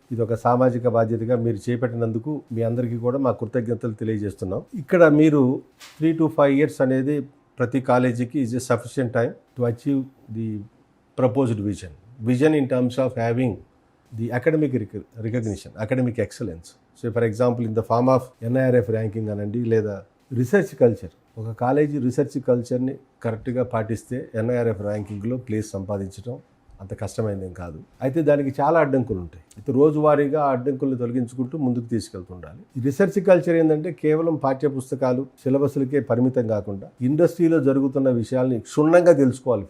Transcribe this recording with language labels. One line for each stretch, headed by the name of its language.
Telugu: ఇది ఒక సామాజిక బాధ్యతగా మీరు చేపట్టినందుకు మీ అందరికీ కూడా మా కృతజ్ఞతలు తెలియజేస్తున్నాం. ఇక్కడ మీరు
English: 3 to 5 years
Telugu: అనేది ప్రతి కాలేజీకి
English: Is a sufficient time to achieve the proposed vision in terms of having the academic recognition, academic excellence. So for example, in the form of NIRF ranking
Telugu: అనండి, లేదా
English: Research culture.
Telugu: ఒక college research కల్చర్ని కరెక్ట్గా పాటిస్తే NIRF ర్యాంకింగ్లో place సంపాదించడం అంత కష్టమైనదేం కాదు. అయితే దానికి చాలా అడ్డంకులు ఉంటాయి. అయితే రోజువారీగా ఆ అడ్డంకులను తొలగించుకుంటూ ముందుకు తీసుకెళ్తుండాలి. ఈ రీసెర్చ్ కల్చర్ ఏంటంటే కేవలం పాఠ్య పుస్తకాలు సిలబస్లకే పరిమితం కాకుండా ఇండస్ట్రీలో జరుగుతున్న విషయాల్ని క్షుణ్ణంగా తెలుసుకోవాలి.